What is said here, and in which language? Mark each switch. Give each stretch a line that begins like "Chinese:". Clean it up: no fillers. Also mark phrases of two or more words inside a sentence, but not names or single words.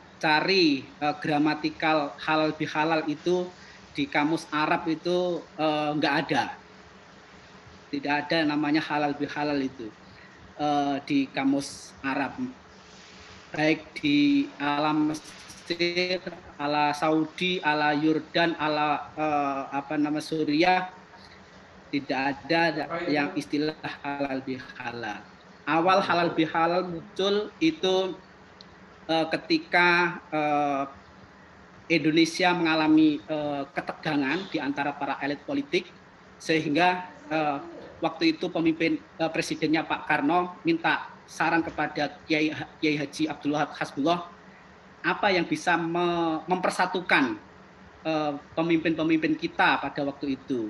Indonesian: cari gramatikal halal bihalal itu di kamus Arab itu nggak ada, tidak ada namanya halal bihalal itu di kamus Arab, baik di alam Mesir, ala Saudi, ala Yordan, ala Suriah, tidak ada yang istilah halal bihalal. Awal halal bihalal muncul itu ketika Indonesia mengalami ketegangan di antara para elit politik, sehingga waktu itu pemimpin presidennya Pak Karno minta saran kepada Kiai Haji Abdul Wahab Hasbullah, apa yang bisa mempersatukan pemimpin-pemimpin kita pada waktu itu.